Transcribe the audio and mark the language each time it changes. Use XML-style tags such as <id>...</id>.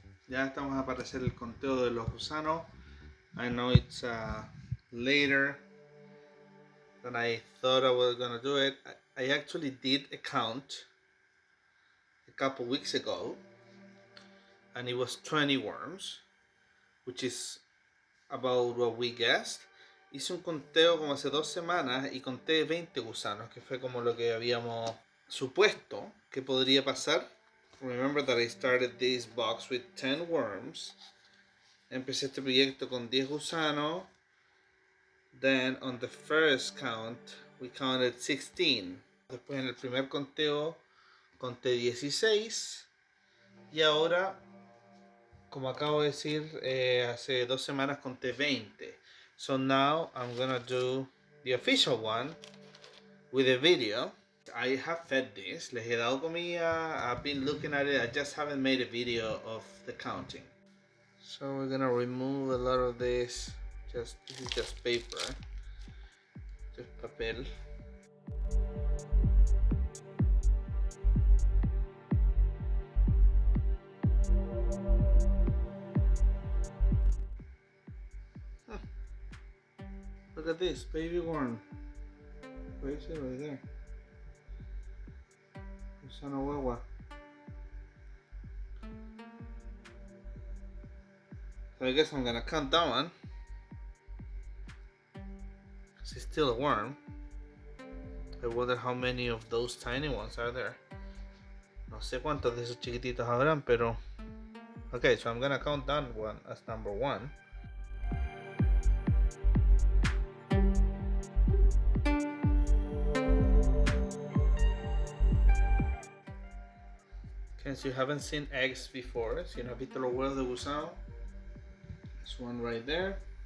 <es>Ya estamos a aparecer el conteo de los gusanos.</es> <en>I know it's later than I thought I was gonna do it. I actually did a count a couple weeks ago, and it was 20 worms, which is about what we guessed.</en> <es>Hice un conteo como hace 2 semanas y conté 20 gusanos, que fue como lo que habíamos supuesto que podría pasar.</es> <en>Remember that I started this box with 10 worms.</en> <es>Empecé este proyecto con 10 gusanos.</es> <en>Then on the first count we counted 16.</en> <es>Después en el primer conteo conté 16. Y ahora, como acabo de decir, hace 2 semanas conté 20.</es> <en>So now I'm gonna do the official one with a video. I have fed this,</en> <es>les he dado comida,</es> <en>I've been looking at it, I just haven't made a video of the counting. So we're gonna remove a lot of this, this is just paper, just papel. Look at this, baby worm. Where is it? Right there.</en> <es>Gusano guagua.</es> <en>So I guess I'm gonna count that one, because it's still a worm. I wonder how many of those tiny ones are there.</en> <es>No sé cuántos de esos chiquititos habrán, pero...</es> <en>Okay, so I'm gonna count that one as number 1. Since you haven't seen eggs before,</en> <es>si no has visto los huevos de gusano,</es> <en>there's one right there.</en>